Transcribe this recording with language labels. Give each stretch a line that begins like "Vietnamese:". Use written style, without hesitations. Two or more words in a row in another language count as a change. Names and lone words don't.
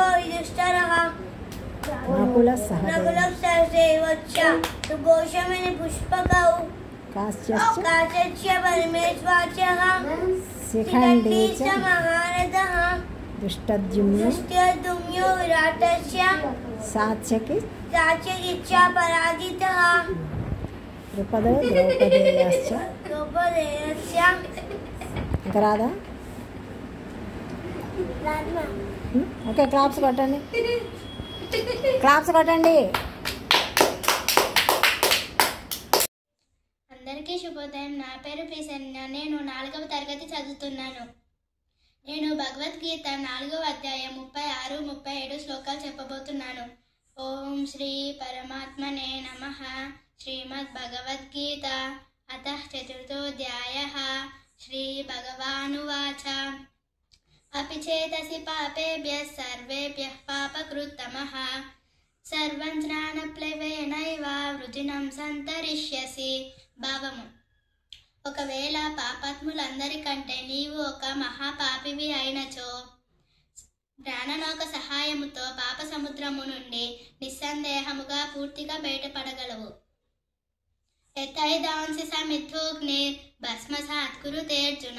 Sanskrit: युधिष्ठिरः नकुलः सहदेवश्च सुघोषमणिपुष्पकौ काश्यश्च परमेश्वाचः शिखण्डी च महारथः दुष्टद्युम्नो विराटस्य सात्यकिश्च पराजितः द्रौपदेयश्च
Telugu: ఇంకా రాదా? ఓకే, క్లాప్స్ కొట్టండి, క్లాప్స్ కొట్టండి. అందరికీ శుభోదయం. నా పేరు ప్రసన్న. నేను 4వ తరగతి చదువుతున్నాను. నేను భగవద్గీత 4వ అధ్యాయం 36, 37 శ్లోకాలు చెప్పబోతున్నాను.
Sanskrit: ఓం శ్రీ పరమాత్మనే నమః. శ్రీమద్ భగవద్గీత అతః చతుర్థోధ్యాయః. శ్రీ భగవానువాచ अपि चेतसि पापेभ्यः सर्वेभ्यः पापकृत्तमः सर्वं ज्ञानप्लवेनैव वृजिनं సంతరిష్యసి.
Telugu: భావము: ఒకవేళ పాపాత్ములందరికంటే నీవు ఒక మహాపాపివి అయినచో జ్ఞాననౌక సహాయముతో పాప సముద్రము నుండి నిస్సందేహముగా పూర్తిగా బయటపడగలవు.
Sanskrit: యథైదాంసి సమిద్ధోగ్నిర్ భస్మసాత్ కురుతే అర్జున.